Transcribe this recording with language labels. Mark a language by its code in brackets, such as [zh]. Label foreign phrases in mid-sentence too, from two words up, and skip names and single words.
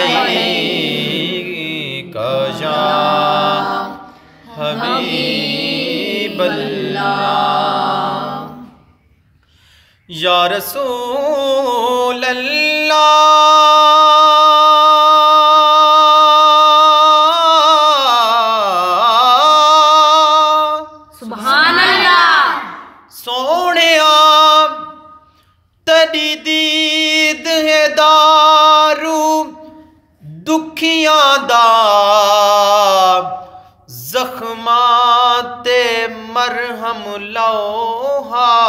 [ar] عليك يا حبيب الله يا رسول الله سبحان الله [pa] सोहणिया तेरी दीद है दारू दुखियां दा ज़ख्माते मरहम लौहा